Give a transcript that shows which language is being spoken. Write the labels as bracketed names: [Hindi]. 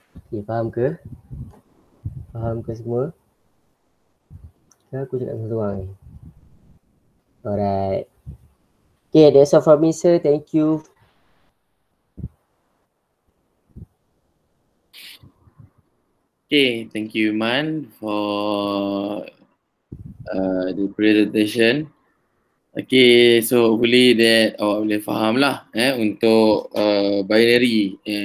[Malay] Okay, faham ke? Faham ke semua? Kan aku cakap seorang ni. [English] Alright. Okay, that's all from me sir. Thank you. Okay, thank you Man for the presentation. Okay, so hopefully that [Malay] awak boleh faham lah untuk binary.